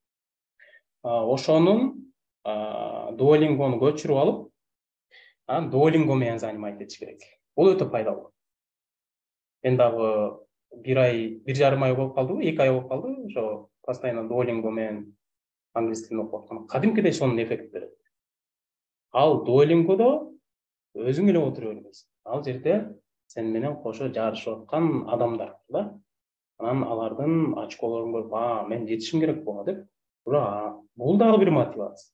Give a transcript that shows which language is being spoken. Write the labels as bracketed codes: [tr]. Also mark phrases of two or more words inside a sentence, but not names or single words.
[ky] Ошонун Duolingo'ну көчүрүп алып, анан Duolingo менен занимать этиш керек. Бул өтө пайдалуу. Мен дагы 1,5 ай болуп калдыбы, 2 ай болуп калды, ошо постоянно Duolingo менен [kk] англис тілін оқып жатқан [ky] кадимкидей сонун эффект берет. Ал Duolingo'да өзүң эле отуруп бербейсиң. Ал жерде сен менен кошо жарышып аткан адамдар да. Анан алардын очколорун көрүп, мен жетишим керек буга деп, ура, бул дагы бир мотивация.